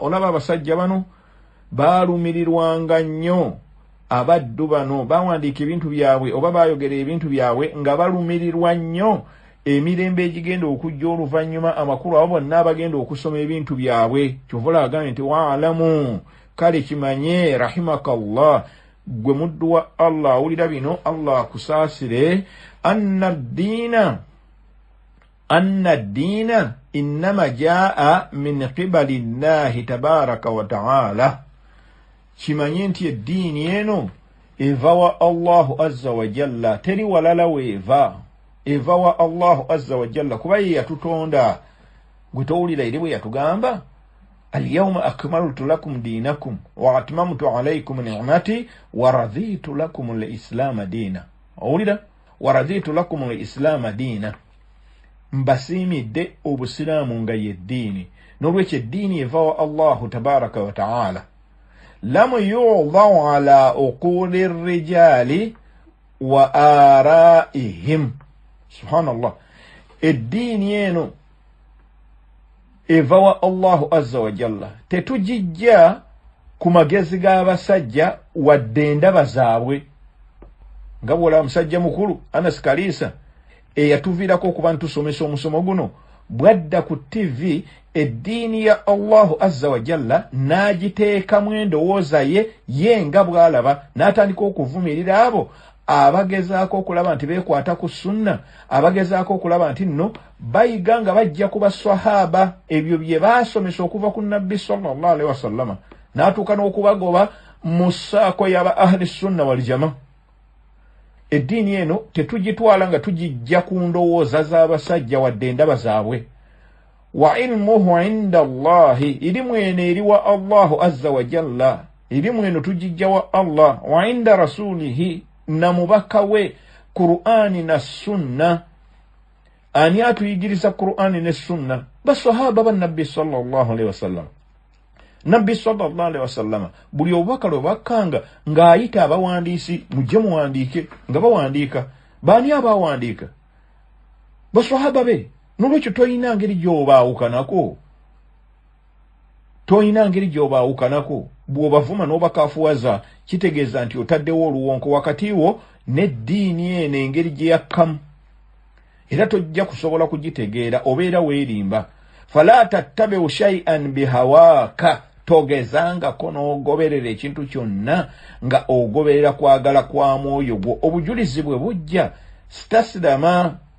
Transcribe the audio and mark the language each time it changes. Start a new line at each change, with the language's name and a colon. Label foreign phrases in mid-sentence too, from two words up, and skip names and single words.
Ganda: Olaba abasajja bano baalumirirwanga nnyo, abaddu bano bawandiika ebintu byabwe oba baayogera ebintu byabwe nga balumirirwa nnyo emirembe egigenda okujja oluvannyuma, amakulu abo bonna abagenda okusoma ebintu byabwe. Kyovula agambye nti waalamu, kale kimanye rahimakallah, gwe muddu wa Allah awulira bino Allah akusaasire
Arabic: أن الدين إنما جاء من قبل الله تبارك وتعالى
Ganda: kimanye nti eddiini eno eva wa
Arabic: الله عز وجل
Ganda: teri walala weeva eva wa
Arabic: الله عز وجل
Ganda: kuba ye yatutonda gwe towulira eri bwe yatugamba al-yawma
Arabic: أكملت لكم دينكم وأتممت عليكم نعمتي ورضيت لكم الإسلام دينا owulira ورضيت لكم الإسلام دينا
Ganda: mbasiimidde obusiraamu nga ye ddiini n'olwekyo eddiini eva wa
Arabic: الله تبارك وتعالى لم يوضع على عقول الرجال وآرائهم سبحان الله
Ganda: eddiini eno eva wa
Arabic: الله عز وجل
Ganda: tetujijja ku magezi g'abasajja wadde endaba zaabwe nga bw'olaba musajja mukulu Anas Kalisa eyatuviirako okuba ntusomesa omusomo guno bwadda ku TV eddiini ya
Arabic: الله عز وجل
Ganda: n'agiteekamu endowooza ye nga bw'alaba n'atandika okuvumirira abo abagezaako okulaba nti beekwata ku sunna abagezaako okulaba nti nno bayiga nga bajja ku baswahaba ebyo bye baasomesa okuva ku nabbi
Arabic: صلى الله عليه وسلم
Ganda: n'atuuka n'okubagoba mu ssaako y'aba
Arabic: أهل السنة والجماعة
Ganda: eddiini eno tetugitwala nga tugijja ku ndowooza z'abasajja wadde endaba zaabwe
Arabic: وعلمه عند الله
Ganda: ilimu eno eri wa
Arabic: الله عز وجل
Ganda: ilimu eno tugijja wa Allah
Arabic: وعند رسوله
Ganda: na mubaka we Qur'ani na sunna ani atuyigiriza Qur'ani ne sunna basahaba ba nabbi
Arabic: صلى الله عليه وسلم
Ganda: nabbi
Arabic: صلى الله عليه وسلم
Ganda: buli obubaka lwe bakanga ng'ayita abawandiisi mujje muwandiike nga bawandiika baani abawandiika basahaba be n'olwekyo toyina ngeri gy'obaawukanako bw'obavuma n'obakaafuwaza kitegeeza nti otaddewo oluwonko wakati wo n'eddiini eno engeri gye yakkamu era tojja kusobola kugitegeera obeera weerimba
Arabic: فلا تتبع شيئا بهواك
Ganda: togezangako n'ogoberera ekintu kyonna nga ogoberera kwagala kwa mwoyo gwo obujulizi bwe bujja stasidama